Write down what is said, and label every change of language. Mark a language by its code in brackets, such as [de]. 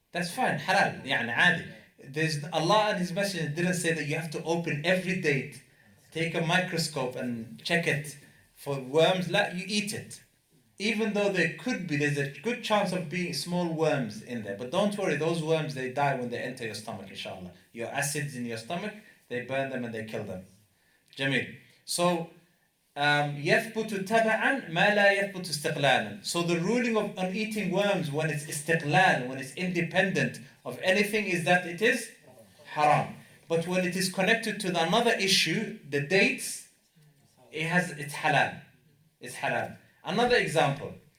[en] That's fine, halal, عادي. There's Allah and His Messenger didn't say that you have to open every date, take a microscope and check it for worms. You eat it. Even though there's a good chance of being small worms in there. But don't worry, those worms, they die when they enter your stomach, inshallah. Your acids in your stomach, they burn them and they kill them. Jameel. So, [ar] يثبت تبعا ما لا يثبت استقلالا. [en] So the ruling on eating worms when it's istiqlal, when it's independent of anything, is that it is haram. But when it is connected to another issue, the dates, it's halal. It's halal. Another example.